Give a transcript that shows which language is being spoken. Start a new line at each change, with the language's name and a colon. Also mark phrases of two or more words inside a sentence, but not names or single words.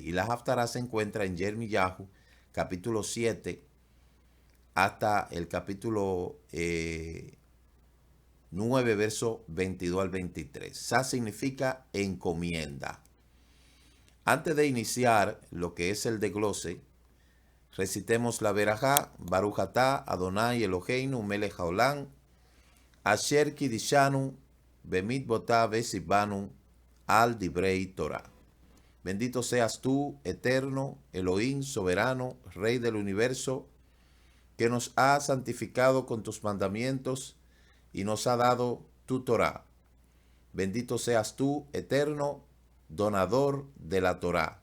Spanish: Y la Haftará se encuentra en Yermiyahu, capítulo 7, hasta el capítulo 9, verso 22 al 23. Sa significa encomienda. Antes de iniciar lo que es el desglose, recitemos la verajá,
Hebrew: ברוך אתה אדוני אלוהינו מלך העולם אשר קדשנו במצוותיו וציוונו על דברי תורה.
Spanish: Bendito seas tú, eterno, Elohim, soberano, Rey del universo, que nos has santificado con tus mandamientos y nos ha dado tu Torah. Bendito seas tú, eterno, donador de la Torah.